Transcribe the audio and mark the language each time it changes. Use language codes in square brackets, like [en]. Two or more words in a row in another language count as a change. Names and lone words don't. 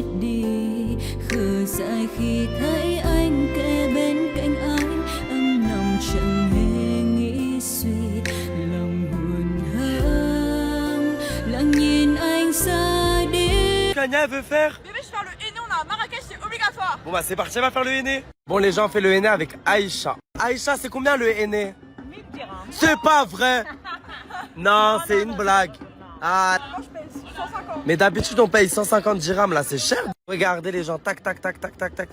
[vi] đi khờ dại khi thấy anh kề bên cạnh anh âm lòng chẳng hề nghĩ suy lòng buồn hơn lặng nhìn anh ra đi. [fr] Kanya veut faire. Bébé, je fais le henné, on a à Marrakech, c'est obligatoire. Bon bah c'est parti, elle va faire le henné. Bon les gens, on fait le henné avec Aïcha. Aïcha, c'est combien le henné? 1000 dirhams. C'est pas vrai. Non, c'est une blague. Ah, Moi, je paye 150. mais d'habitude, on paye 150 dirhams, là, c'est cher. Regardez les gens, tac, tac, tac, tac, tac, tac.